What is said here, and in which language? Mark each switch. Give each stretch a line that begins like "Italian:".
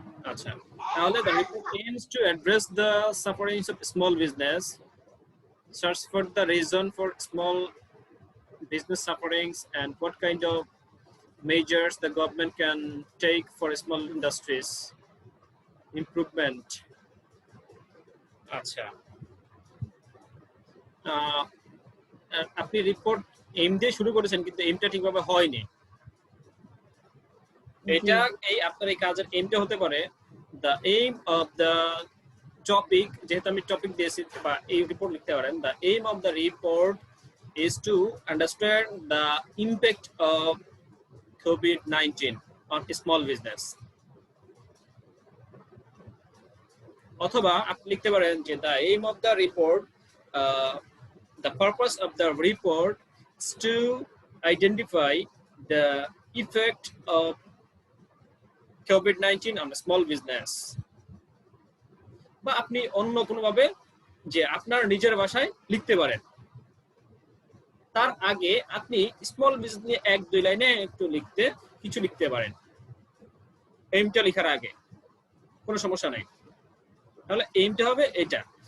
Bangla: আচ্ছা, তাহলে
English: the report aims to address the sufferings of small business, search for the reason for small business sufferings, and what kind of measures the government can take for small industries improvement.
Bangla: আচ্ছা, আপনি report M দিয়ে শুরু করেছেন, কিন্তু এমটা ঠিকভাবে হয়নি। এটা আপনার এই কাজের এমটা হতে পারে,
English: the aim of the topic,
Bangla: যেহেতু আমি টপিক দিয়েছি বা এই রিপোর্ট লিখতে পারেন,
English: the aim of the report is to understand the impact of COVID-19 on small business.
Bangla: অথবা আপনি লিখতে পারেন যে
English: the aim of the report, the purpose of the report is to identify the effect of COVID-19 on a small business.
Bangla: বা আপনি অন্য কোনোভাবে যে আপনার নিজের ভাষায় লিখতে পারেন। তার আগে আপনি স্মল বিজনেস নিয়ে 1-2 লাইনে একটু কিছু লিখতে পারেন। এইমটা লেখার আগে, কোনো সমস্যা নাই। তাহলে এইমটা হবে এটা।